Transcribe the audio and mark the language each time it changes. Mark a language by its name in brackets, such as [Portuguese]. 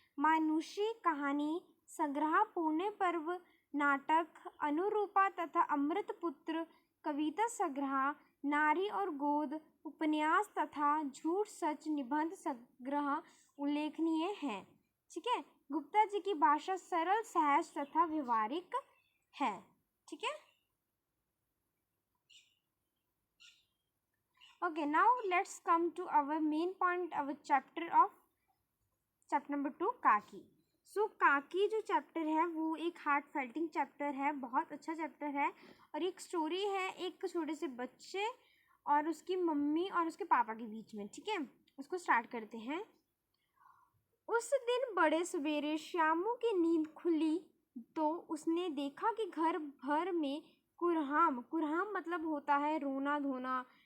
[Hindi] मानुषी कहानी संग्रह, पुण्य पर्व नाटक, अनुरूपा तथा अमृतपुत्र कविता संग्रह, नारी और गोद उपन्यास तथा झूठ सच निबंध संग्रह उल्लेखनीय हैं. ठीक है, गुप्ता जी की भाषा सरल, सहज तथा व्यवहारिक है. ठीक है, [English] okay, now let's come to our main point, our chapter number 2 काकी. [Hindi] सो काकी जो चैप्टर है वो एक हार्ट फेल्टिंग चैप्टर है, बहुत अच्छा चैप्टर है. और एक स्टोरी है एक छोटे से बच्चे और उसकी मम्मी और उसके पापा के बीच में. ठीक है, उसको स्टार्ट करते हैं. उस दिन बड़े सवेरे श्यामू की नींद खुली तो उसने देखा कि घर भर में कुरहाम मतलब होता है रोना धोना.